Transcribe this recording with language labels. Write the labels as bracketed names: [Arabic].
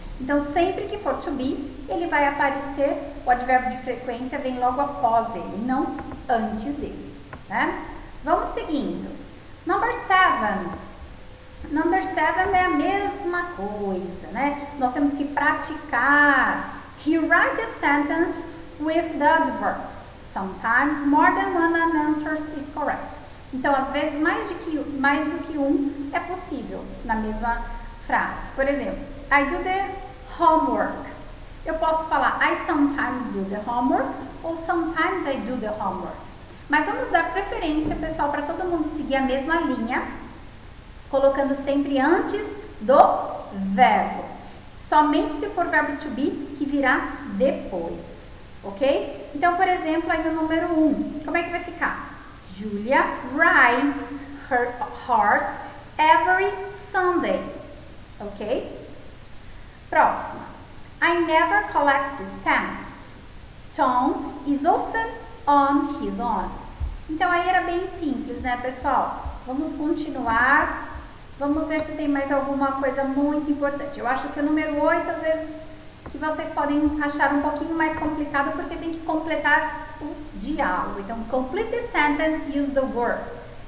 [Portuguese] Então, sempre que for to be, ele vai aparecer, o advérbio de frequência vem logo após ele, não antes dele, né? Vamos seguindo. Number 7. Number 7 é a mesma coisa, né? Nós temos que praticar. [English] He write the sentence with the adverbs. Sometimes more than one answer is correct. [Portuguese] Então, às vezes, mais do que um é possível na mesma frase. Por exemplo, [English] I do the homework. [Portuguese] Eu posso falar [English] I sometimes do the homework [Portuguese] ou [English] sometimes I do the homework. [Portuguese] Mas vamos dar preferência, pessoal, para todo mundo seguir a mesma linha, colocando sempre antes do verbo. Somente se for verbo to be, que virá depois, ok? Então, por exemplo, aí no número 1, como é que vai ficar? [English] Julia rides her horse every Sunday, ok? [Portuguese] Próxima. [English] I never collect stamps. Tom is often on his own. [Portuguese] Então, aí era bem simples, né, pessoal? Vamos continuar. Vamos ver se tem mais alguma coisa muito importante. Eu acho que o número 8, às vezes, que vocês podem achar um pouquinho mais complicado, porque tem que completar o diálogo. Então, [English] complete the sentence, use the words.